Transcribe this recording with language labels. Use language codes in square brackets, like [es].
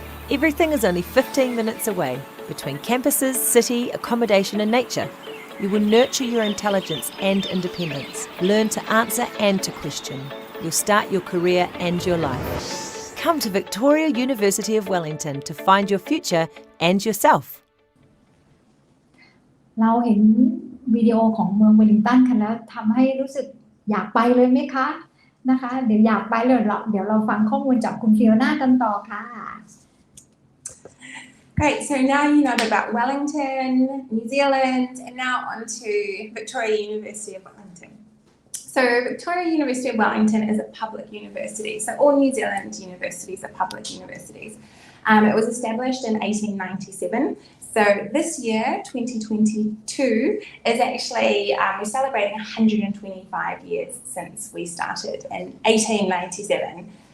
[en] Everything is only 15 minutes away, between campuses, city, accommodation and nature. You will nurture your intelligence and independence, learn to answer and to question. You'll start your career and your life. Come to Victoria University of Wellington to find your future and yourself. [th] เราเห็นวิดีโอของเมืองเวลลิงตันกันแล้วทำให้รู้สึกอยากไปเลยไหมคะนะคะเดี๋ยวอยากไปเลยเดี๋ยวเราฟังข้อมูลจากคุณฟิโอน่ากันต่อค่ะ [en] Great, so now you know about Wellington, New Zealand, and now on to Victoria University of Wellington. So Victoria University of Wellington is a public university, so all New Zealand universities are public universities. It was established in 1897. So this year, 2022, is actually, we're celebrating 125 years since we started in 1897.